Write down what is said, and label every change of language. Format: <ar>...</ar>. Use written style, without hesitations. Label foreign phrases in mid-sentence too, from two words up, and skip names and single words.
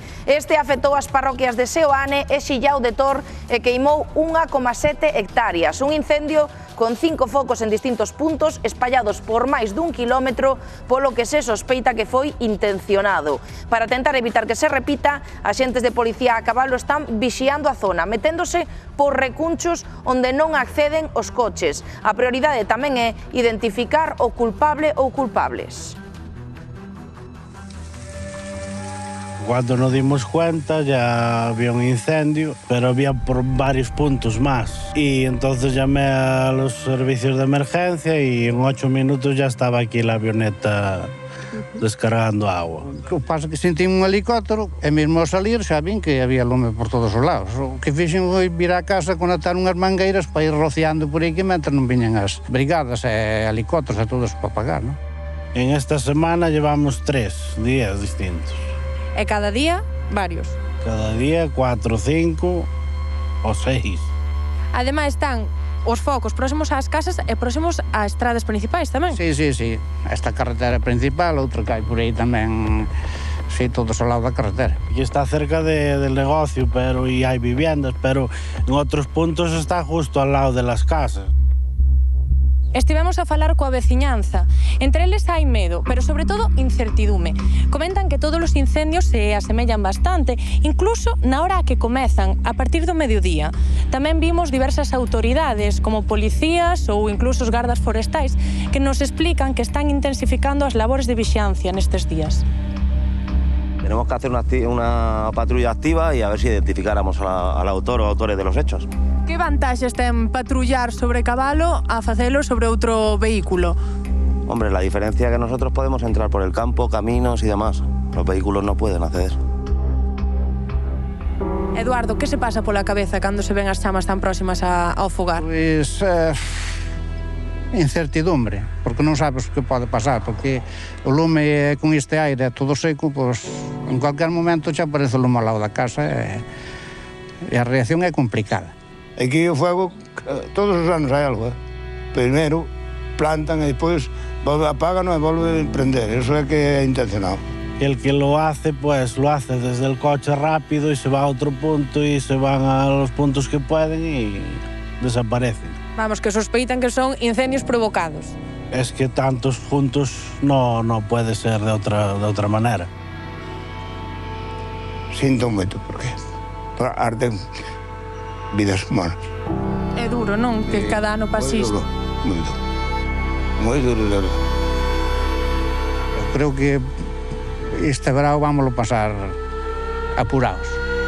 <gl>Este afectou as parroquias de Seoane e Xillao de Tor e queimou 1,7 hectáreas, un incendio con 5 focos en distintos puntos espallados por máis dun quilómetro, polo que se sospeita que foi intencionado. Para tentar evitar que se repita, axentes de policía a cabalo están vixiando a zona, meténdose por recunchos onde non acceden os coches. A prioridade tamén é identificar o culpable ou culpables.</gl> <es>Cuando nos dimos cuenta ya había un incendio, pero había por varios puntos más. Y entonces llamé a los servicios de emergencia y en 8 minutos ya estaba aquí la avioneta descargando agua.</es> <gl>O que pasa que sentí un helicóptero e mesmo ao salir xa vin que había lume por todos os lados. O que fixen foi vir á casa conectar unhas mangueiras para ir rociando por aí que mentre non viñan as brigadas e helicópteros e todos para apagar, non?</gl> <es>En esta semana llevamos 3 días distintos.</es> <gl>E cada día, varios. Cada día 4, 5 ou 6. Ademais están os focos próximos ás casas e próximos ás estradas principais tamén.</gl> <es>Sí.</es> <gl>Esta carretera principal, outra que hai por aí tamén, sí, todos ao lado da carretera.</gl> <es>Aquí está cerca del negocio, pero y hay viviendas, pero en otros puntos está justo al lado de las casas.</es> <gl>Estivemos a falar coa veciñanza. Entre eles hai medo, pero sobre todo incertidume. Comentan que todos os incendios se asemellan bastante, incluso na hora a que comezan, a partir do mediodía. Tamén vimos diversas autoridades, como policías ou incluso os gardas forestais, que nos explican que están intensificando as labores de vixiancia nestes días.</gl> <es>Tenemos que hacer una patrulla activa y a ver si identificáramos al autor o autores de los hechos.</es> <gl>Que vantaxes ten patrullar sobre cabalo a facelo sobre outro vehículo?</gl> <es>Hombre, la diferencia es que nosotros podemos entrar por el campo, caminos y demás. Los vehículos no pueden acceder.</es> <gl>Eduardo, que se pasa pola cabeza cando se ven as chamas tan próximas ao fogar? Pois incertidumbre, porque non sabes o que pode pasar, porque o lume con este aire todo seco, pois</gl> <es>en cualquier momento</es> <gl>xa aparece o lume ao lado da casa e a reacción é complicada. Aquí o fuego, todos os anos hai algo, Primeiro plantan e despois apagan e volven a prender, eso é que é intencionado.</gl> <es>El que lo hace, pues lo hace desde el coche rápido y se va a otro punto y se van a los puntos que pueden y desaparecen.</es> <gl>Vamos, que sospeitan que son incendios provocados.</gl> <es>Es que tantos juntos no puede ser de otra manera.</es> <gl>Sinto moito, porque arden vidas humanas. É duro, non? Que cada ano pase isto. Moi duro. Moi duro, de verdade. Creo que este verão vámoslo pasar apurados.</gl>